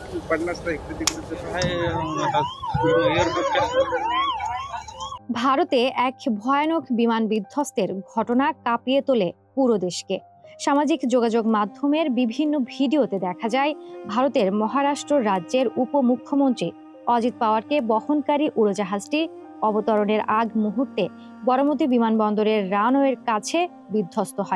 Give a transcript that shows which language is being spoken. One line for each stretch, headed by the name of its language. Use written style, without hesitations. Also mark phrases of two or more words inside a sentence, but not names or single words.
Marathi: पन्नास ला इकडे तिकडे तसं आहे आता एअरपोर्ट
Bangla: ভারতে এক ভয়ানক বিমান বিধ্বস্তের ঘটনা কাঁপিয়ে তোলে পুরো দেশকে। সামাজিক যোগাযোগ মাধ্যমের বিভিন্ন ভিডিওতে দেখা যায় ভারতের মহারাষ্ট্র রাজ্যের উপমুখ্যমন্ত্রী অজিত পাওয়ারকে বহনকারী উড়োজাহাজটি অবতরণের আগ মুহূর্তে বরামতি বিমানবন্দরের রানওয়ের কাছে বিধ্বস্ত হয়।